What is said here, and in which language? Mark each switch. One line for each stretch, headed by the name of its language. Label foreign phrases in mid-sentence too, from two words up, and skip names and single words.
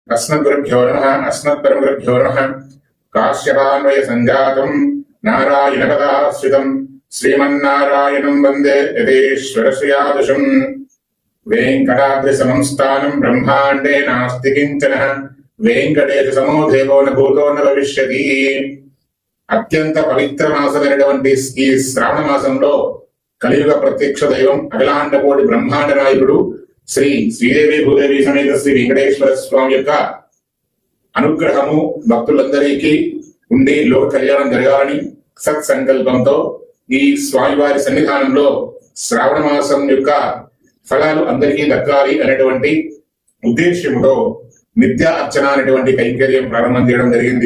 Sanskrit: अस्मद्गुरुभ्यो नमः अस्मत्परमगुरुभ्यो नमः काश्यपान्वय संजातं नारायणपदाश्रितं श्रीमन्नारायणं वन्दे यतीश्वरश्रियादुषं वेङ्कटाद्रिसमं स्थानं ब्रह्माण्डे नास्ति किञ्चन वेङ्कटेशसमो देवो न भूतो न भविष्यति।
Telugu: అత్యంత పవిత్ర మాసమైనటువంటి ఈ శ్రావణ మాసంలో కలియుగ ప్రత్యక్ష దైవం అఖిలాండకోటి బ్రహ్మాండ నాయకుడు శ్రీ శ్రీదేవి భూదేవి సమేత శ్రీ వెంకటేశ్వర స్వామి యొక్క అనుగ్రహము భక్తులందరికీ ఉండి లోక కళ్యాణం జరగాలని సత్సంకల్పంతో ఈ స్వామివారి సన్నిధానంలో శ్రావణ మాసం యొక్క ఫలాలు అందరికీ దక్కాలి అనేటువంటి ఉద్దేశ్యముతో నిత్య అర్చన అనేటువంటి కైంకర్యం ప్రారంభం చేయడం జరిగింది.